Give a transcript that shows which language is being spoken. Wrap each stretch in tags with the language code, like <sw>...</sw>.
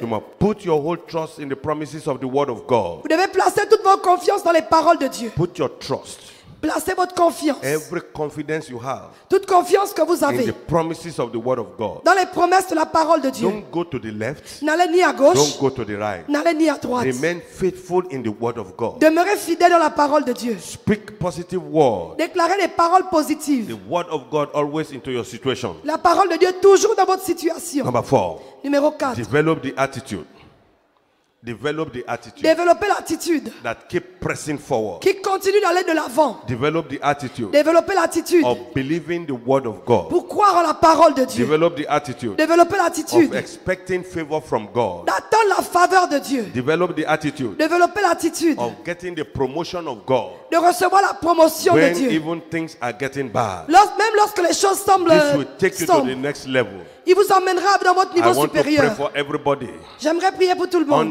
<en>you must put your whole trust in the promises of the word of God.</en> <fr>Vous devez placer toute votre confiance dans les paroles de Dieu.</fr> <en>Put your trust,</en> <fr>Placez votre confiance.</fr> <en>every confidence you have</en> <fr>Toute confiance que vous</fr> <en>in</en> <fr>avez</fr> <en>the promises of the word of God.</en> <fr>dans les promesses de la parole de Dieu.</fr> <en>Don't go to the left.</en> <fr>N'allez ni à gauche,</fr> <en>Don't go to the right.</en> <fr>n'allez ni à droite.</fr> <en>Remain faithful in the word of God.</en> <fr>Demeurez fidèle dans la parole de Dieu.</fr> <en>Speak positive word.</en> <fr>Déclarez des paroles positives.</fr> <en>The word of God always into your situation.</en> <fr>La parole de Dieu toujours dans votre situation.</fr> <en>Number 4,</en> <fr>Numéro 4.</fr> <en>develop the attitude. Develop the attitude</en> <fr>Développez l'attitude</fr> <en>that keep pressing forward.</en> <fr>qui continue d'aller de l'avant.</fr> <en>Develop the attitude</en> <fr>Développez l'attitude</fr> <en>of believing the word of God.</en> <fr>pour croire en la parole de Dieu.</fr> <en>Develop the attitude</en> <fr>Développez</fr> <en>of</en> <fr>l'attitude</fr> <en>expecting favor from God.</en> <fr>d'attendre la faveur de Dieu.</fr> <en>Develop the attitude</en> <fr>Développez l'attitude</fr> <en>of getting the promotion of God</en> <fr>de recevoir la promotion de</fr> <en>when</en> <fr>Dieu.</fr> <en>even things are getting bad.</en> <fr>Même lorsque les choses semblent</fr> <en>This will take you to</en> <fr>sombres,</fr> <en>the next level.</en> <fr>il vous emmènera dans votre</fr> <en>I</en> <fr>niveau</fr> <en>want to pray</en> <fr>supérieur.</fr> <en>for everybody</en> <fr>J'aimerais prier pour tout le monde.</fr>